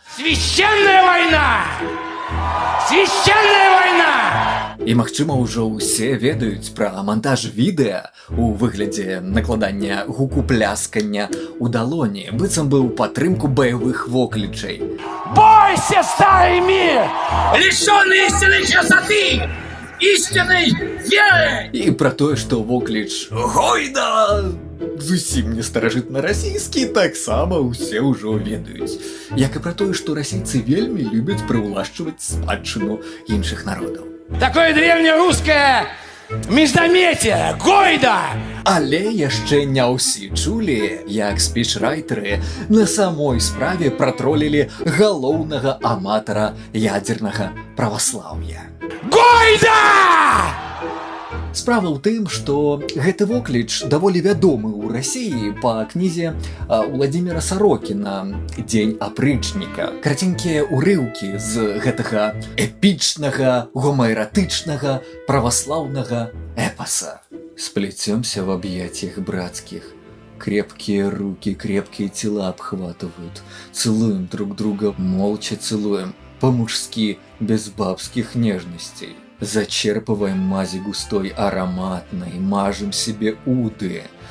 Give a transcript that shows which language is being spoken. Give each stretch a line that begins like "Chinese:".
Russian: Священная война! Священная война!
Belarusian: І, магчыма, ўжо ўсе ведаюць пра монтаж відэа у выглядзе накладання гуку пляскання ў далоні, быццам бы ў падтрымку баявых воклічай.
Russian: Бойся, старый мир! Лишенный истинной красоты! Истинной веры!
Belarusian: І пра тое, што вокліч «Гойда!» зусім не старажытна-расійскі, таксама ўсе ўжо ведаюць. Як і пра тое, што расійцы вельмі любяць прыўлашчваць спадчыну іншых народаў.
Russian: Такое древнерусское междометие, гойда!
Belarusian: Але яшчэ не ўсе чулі, як спічрайтеры на самой справе пратролілі галоўнага аматара ядзернага праваслаўя.
Russian: Гойда!
Belarusian: Справа ў тым, што гэты вокліч даволі вядомы ў Расіі па кнізе Владзіміра Сарокіна «Дзень апрычніка». Караценькія ўрыўкі з гэтага эпічнага, гомаэратычнага, праваслаўнага эпаса.
Russian: Сплетемся в объятиях братских. Крепкие руки, крепкие тела обхватывают. Целуем друг друга, молча целуем. По-мужски, без бабских нежностей. Зачерпываем мази густой, ароматной, мажем себе уды.